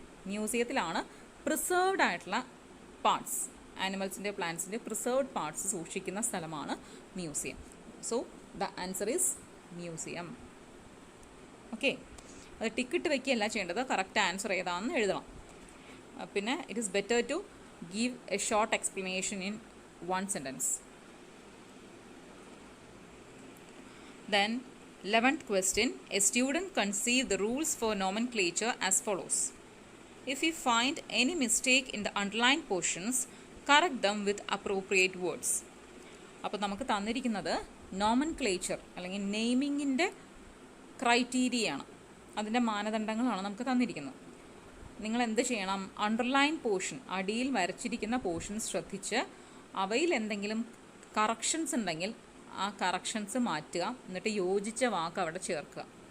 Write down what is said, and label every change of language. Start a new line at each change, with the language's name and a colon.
Malayalam: മ്യൂസിയത്തിലാണ് preserved ആയിട്ടുള്ള parts, ആനിമൽസിൻ്റെ പ്ലാന്റ്സിൻ്റെ preserved parts സൂക്ഷിക്കുന്ന സ്ഥലമാണ് museum.
English: So the answer is museum.
Malayalam: Okay, അത് ടിക്കറ്റ് വയ്ക്കുകയല്ല ചെയ്യേണ്ടത്, കറക്റ്റ് ആൻസർ ഏതാണെന്ന് എഴുതണം.
English: പിന്നെ it is better to give a short explanation in 1 sentence. Then 11th question, a student conceive the rules for nomenclature as follows. If you find any mistake in the underlined portions, correct them with appropriate words.
Malayalam: അപ്പോൾ നമുക്ക് തന്നിരിക്കുന്നത് nomenclature അല്ലെങ്കിൽ നെയിമിങ്ങിൻ്റെ ക്രൈറ്റീരിയയാണ്, അതിൻ്റെ മാനദണ്ഡങ്ങളാണ് നമുക്ക് തന്നിരിക്കുന്നത്. നിങ്ങൾ എന്ത് ചെയ്യണം? അണ്ടർലൈൻ പോർഷൻ, അടിയിൽ വരച്ചിരിക്കുന്ന പോർഷൻ ശ്രദ്ധിച്ച് അവയിൽ എന്തെങ്കിലും കറക്ഷൻസ് ഉണ്ടെങ്കിൽ ആ കറക്ഷൻസ് മാറ്റുക, എന്നിട്ട് യോജിച്ച വാക്ക് അവിടെ ചേർക്കുക.